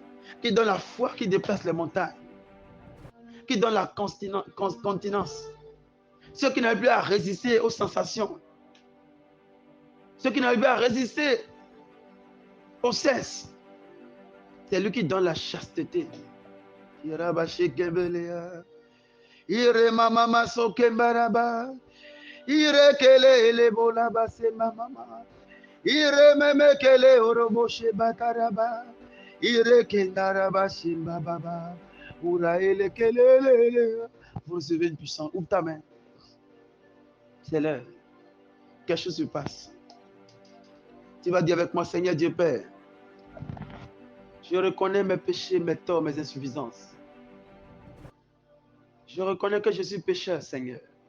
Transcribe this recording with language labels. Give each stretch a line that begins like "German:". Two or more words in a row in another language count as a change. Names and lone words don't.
French: Qui donne la foi qui déplace les montagnes. Qui donne la continence. Ceux qui n'arrivent plus à résister aux sensations. Ceux qui n'arrivent plus à résister au cesse. C'est lui qui donne la chasteté. Ire mama sokembaraba. Ire kele elebo laba se mama. Ire meme kele oroboshe bataraba. Ire kendaraba shimbababa. Ura ele kele. Vous recevez une puissance. Ouvre ta main. C'est l'heure. Quelque chose se passe. Tu vas dire avec moi, Seigneur Dieu Père, je reconnais mes péchés, mes torts, mes insuffisances. Je reconnais que je suis pécheur, Seigneur.